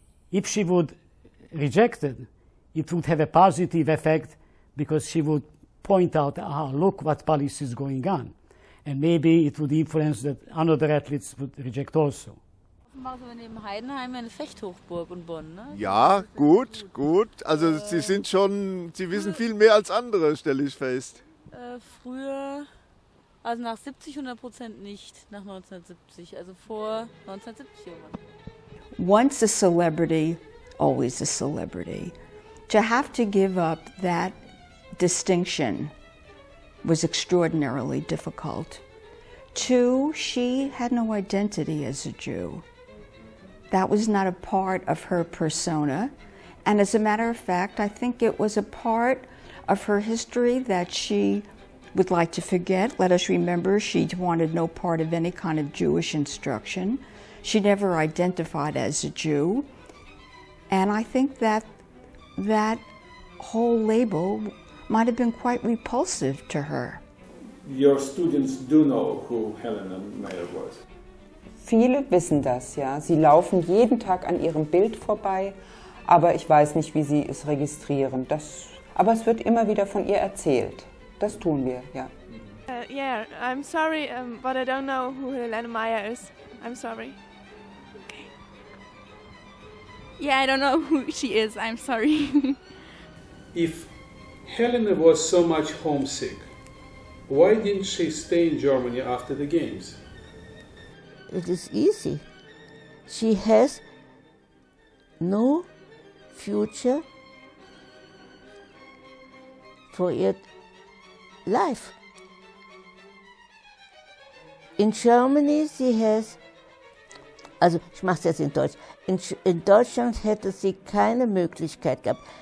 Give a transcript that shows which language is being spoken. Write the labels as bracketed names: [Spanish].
[English] If she would reject it, it would have a positive effect because she would point out, look what policy is going on. And maybe it would influence that other athletes would reject also. [German] Ja, gut. Also Sie wissen viel mehr als andere, stelle ich fest. Früher, also nach 70 100% nicht, nach 1970, also vor 1970 irgendwann. [English] once a celebrity, always a celebrity. To have to give up that distinction was extraordinarily difficult. 2, she had no identity as a Jew. That was not a part of her persona. And as a matter of fact, I think it was a part of her history that she would like to forget. Let us remember she wanted no part of any kind of Jewish instruction. She never identified as a Jew. And I think that that whole label might have been quite repulsive to her. Your students do know who Helene Mayer was. [German] Viele wissen das, ja. Sie laufen jeden Tag an ihrem Bild vorbei, aber ich weiß nicht, wie sie es registrieren. Aber es wird immer wieder von ihr erzählt. Das tun wir, ja. [English] Yeah, I'm sorry, but I don't know who Helene Mayer is. I'm sorry. Okay. Yeah, I don't know who she is. I'm sorry. If Helene was so much homesick, why didn't she stay in Germany after the games? It is easy. She has no future for her life. In Germany [German] sie has, also ich mache es jetzt in Deutsch, in Deutschland hätte sie keine Möglichkeit gehabt.